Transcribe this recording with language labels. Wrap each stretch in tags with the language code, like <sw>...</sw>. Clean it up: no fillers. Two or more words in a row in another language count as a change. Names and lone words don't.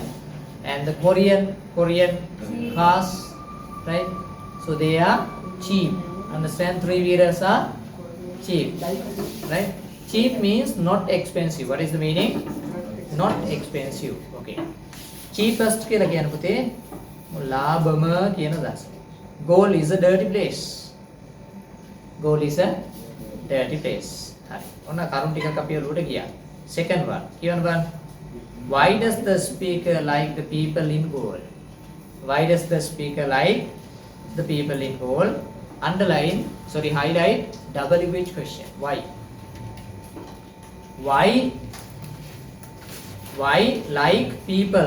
<en>And the Korean cars, right? So they are cheap. Understand? 3-wheelers are cheap, right? Cheap means not expensive. What is the meaning? Not expensive. Okay. Cheapest</en> <si>කියලා කියන පුතේ ලාභම කියන අදහස.</si> <en>Goal is a dirty place. Goal is a dirty place.</en> <si>හරි. ඔන්න කරුණ ටිකක් අපි ඔලුවට ගියා.</si> <en>Second one.</en> <si>කියවන බලන්න.</si> <en>Why does the speaker like the people in Goal? Why does the speaker like the people in Goal? Underline, sorry, highlight WH question. Why? Why like people?</en>